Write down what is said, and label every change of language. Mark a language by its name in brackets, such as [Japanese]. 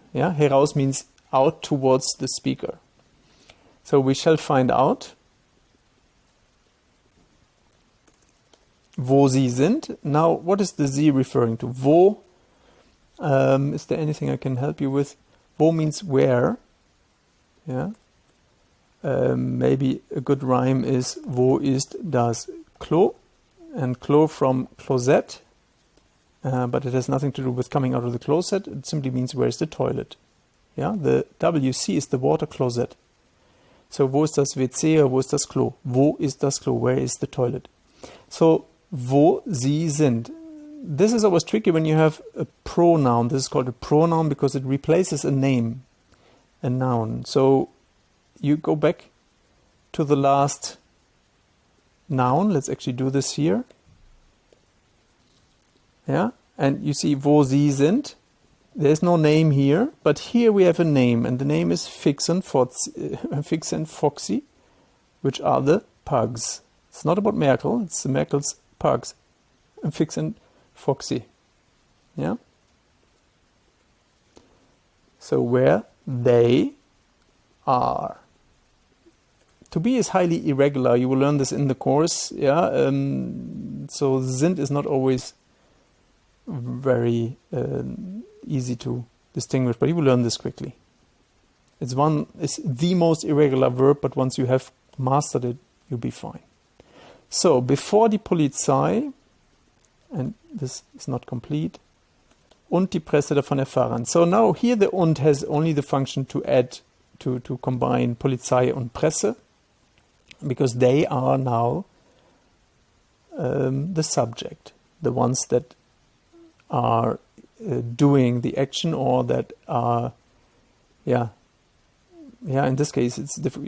[English] Yeah, heraus means out towards the speaker. So we shall find out [German] wo sie sind. [English] Now, what is the sie referring to? Wo, is there anything I can help you with? Wo means where. Yeah. Maybe a good rhyme is [German] wo ist das Klo? [English] And Klo from closet. But it has nothing to do with coming out of the closet. It simply means where is the toilet. Yeah, the WC is the water closet. So [German] wo ist das WC, [English] or [German] wo ist das Klo? Wo ist das Klo? [English] Where is the toilet? So [German] wo sie sind. [English] This is always tricky when you have a pronoun. This is called a pronoun because it replaces a name, a noun. So you go back to the last noun. Let's actually do this here. Yeah, and you see [German] wo sie sind. [English] There's no name here, but here we have a name, and the name is Fix and Foxy, which are the pugs. It's not about Merkel, it's the Merkel's pugs. And Fix and Foxy. Yeah? So where they are. To be is highly irregular. You will learn this in the course. Yeah. So sind is not always very easy to distinguish, but you will learn this quickly. It's the most irregular verb, but once you have mastered it, you'll be fine. So before [German] die Polizei, [English] and this is not complete, [German] und die Presse davon erfahren. [English] So now here the und has only the function to add, to combine [German] Polizei und Presse, [English] because they are now the subject, the ones that are doing the action, or that are, in this case it's different.